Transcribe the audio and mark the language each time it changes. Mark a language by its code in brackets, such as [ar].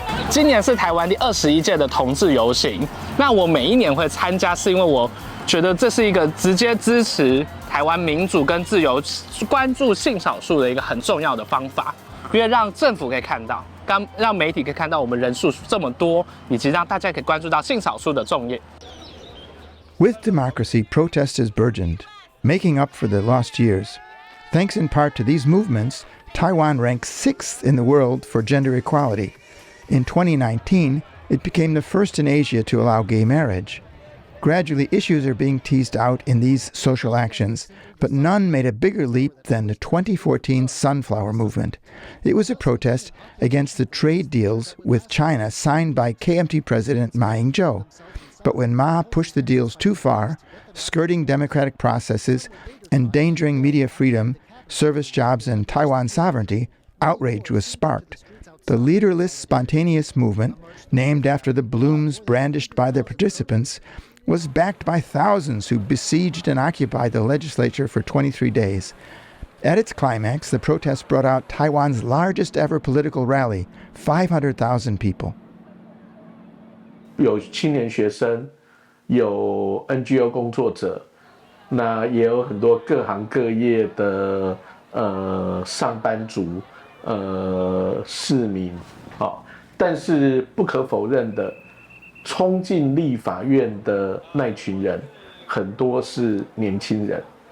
[zh] 今年是台湾第21届的同志游行。那我每一年会参加，是因为我觉得这是一个直接支持台湾民主跟自由、关注性少数的一个很重要的方法，因为让政府可以看到，让媒体可以看到我们人数这么多，以及让大家可以关注到性少数的重要。 [en] With democracy, protest has burgeoned, making up for the lost years. Thanks in part to these movements, Taiwan ranks 6th in the world for gender equality. In 2019, it became the first in Asia to allow gay marriage. Gradually, issues are being teased out in these social actions, but none made a bigger leap than the 2014 Sunflower Movement. It was a protest against the trade deals with China signed by KMT President Ma Ying-jeou. But when Ma pushed the deals too far, skirting democratic processes, endangering media freedom, service jobs, and Taiwan sovereignty, outrage was sparked. The leaderless, spontaneous movement, named after the blooms brandished by the participants, was backed by thousands who besieged and occupied the legislature for 23 days. At its climax, the protest brought out Taiwan's largest ever political rally, 500,000 people. [zh] 有青年学生，有 NGO 工作者，那也有很多各行各业的上班族。市民，好，但是不可否认的，冲进立法院的那群人，很多是年轻人。